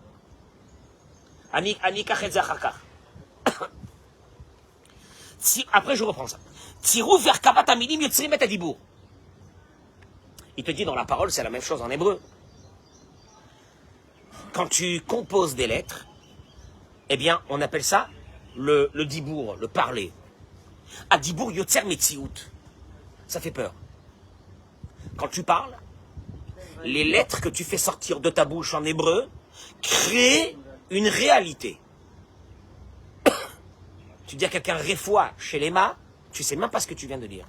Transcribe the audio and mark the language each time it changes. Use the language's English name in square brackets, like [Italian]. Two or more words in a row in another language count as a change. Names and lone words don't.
[French] Après, je reprends ça. Il te dit dans la parole, c'est la même chose en hébreu. Quand tu composes des lettres, eh bien, on appelle ça le dibour, le parler. [Hebrew] הדיבור יוצר מציאות. [French] Ça fait peur. Quand tu parles, les lettres que tu fais sortir de ta bouche en hébreu créent une réalité. Tu dis à quelqu'un refoua chez les mains, tu sais même pas ce que tu viens de dire.